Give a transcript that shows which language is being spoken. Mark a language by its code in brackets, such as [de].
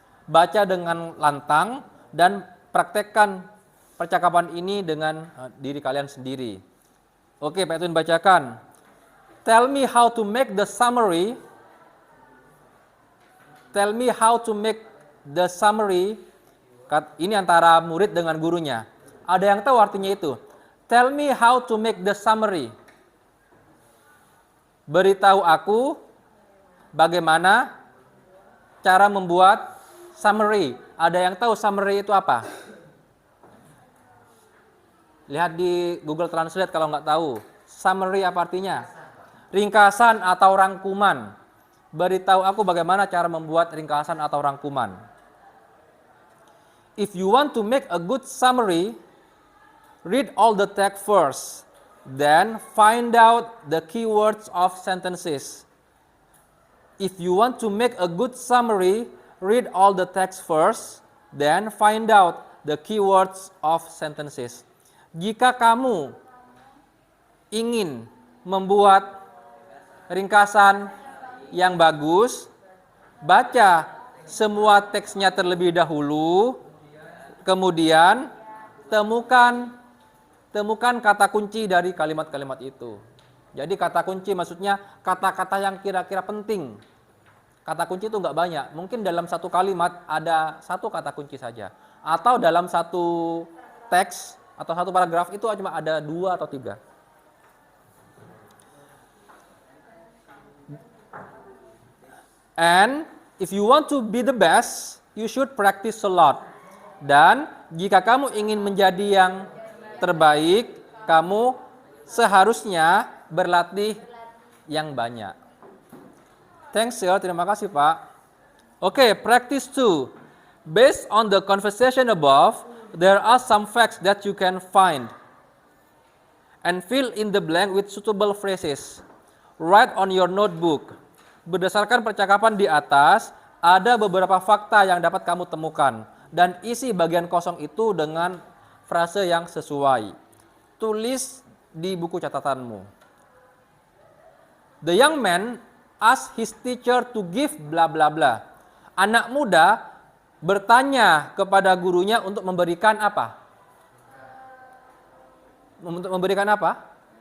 [id] Baca dengan lantang dan praktekkan percakapan ini dengan diri kalian sendiri. Oke, Pak Edwin bacakan. [en] Tell me how to make the summary. Tell me how to make the summary. [id] Ini antara murid dengan gurunya. Ada yang tahu artinya itu? [en] Tell me how to make the summary. [id] Beritahu aku bagaimana cara membuat summary. Ada yang tahu summary itu apa? Lihat di Google Translate kalau nggak tahu. Summary apa artinya? Ringkasan atau rangkuman. Beritahu aku bagaimana cara membuat ringkasan atau rangkuman. [en] If you want to make a good summary, read all the text first. Then find out the keywords of sentences. If you want to make a good summary, read all the text first. Then find out the keywords of sentences. [id] Jika kamu ingin membuat ringkasan yang bagus, baca semua teksnya terlebih dahulu, kemudian temukan kata kunci dari kalimat-kalimat itu. Jadi kata kunci maksudnya kata-kata yang kira-kira penting. Kata kunci itu nggak banyak, mungkin dalam satu kalimat ada satu kata kunci saja. Atau dalam satu teks atau satu paragraf itu cuma ada 2 atau 3. [en] And if you want to be the best, you should practice a lot. [id] Dan jika kamu ingin menjadi yang terbaik, kamu seharusnya berlatih yang banyak. Thanks ya, terima kasih Pak. Oke, practice 2. [en] Based on the conversation above, there are some facts that you can find and fill in the blank with suitable phrases. Write on your notebook. [id] Berdasarkan percakapan di atas, ada beberapa fakta yang dapat kamu temukan dan isi bagian kosong itu dengan frase yang sesuai. Tulis di buku catatanmu. [en] The young man asked his teacher to give bla bla bla. [id] Anak muda bertanya kepada gurunya untuk memberikan apa? Untuk memberikan apa?